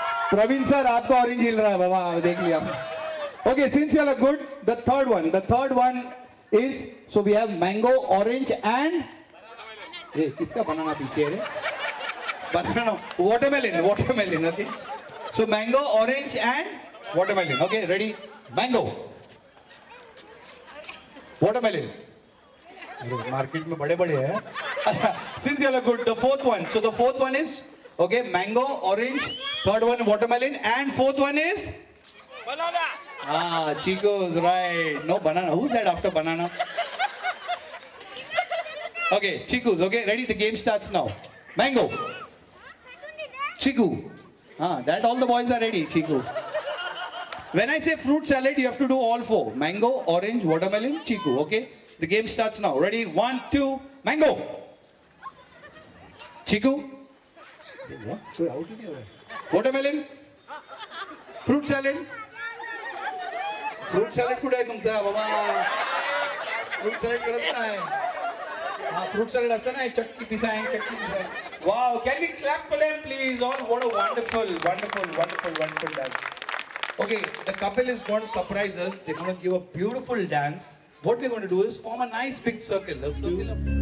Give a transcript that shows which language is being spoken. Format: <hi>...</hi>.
<hi>Praveen sir, आपको orange हिल रहा है बाबा, देख लिया.</hi> <en>Okay, since you all are good, the third one is, so we have mango, orange and</en> <hi>किसका</hi> <en>banana</en> <hi>पीछे है रे?</hi> <en>Banana, watermelon, okay? So mango, orange and watermelon, okay? Ready? Mango. Watermelon.</en> <hi>Market में बड़े हैं.</hi> <en>Since you all are good, the fourth one. So the fourth one is, okay, mango, orange. Third one, watermelon. And fourth one is? Banana. Chico's right. No banana. Who's that after banana? Okay, Chiku's. Okay, ready? The game starts now. Mango. Chiku. That all the boys are ready. Chiku. When I say fruit salad, you have to do all four. Mango, orange, watermelon, Chiku. Okay? The game starts now. Ready? 1, 2, mango. Chiku. Watermelon. Fruit salad.</en> <mr>Fruit salad कुठे आहे तुमचा बाबा? Fruit salad करत नाही. Fruit salad असं नाही, चटकी पिसाय.</mr> <en>Wow, can we clap for them please? Oh, what a wonderful dance. Okay, the couple is going to surprise us. They're going to give a beautiful dance. What we're going to do is form a nice big circle. A circle of...</en>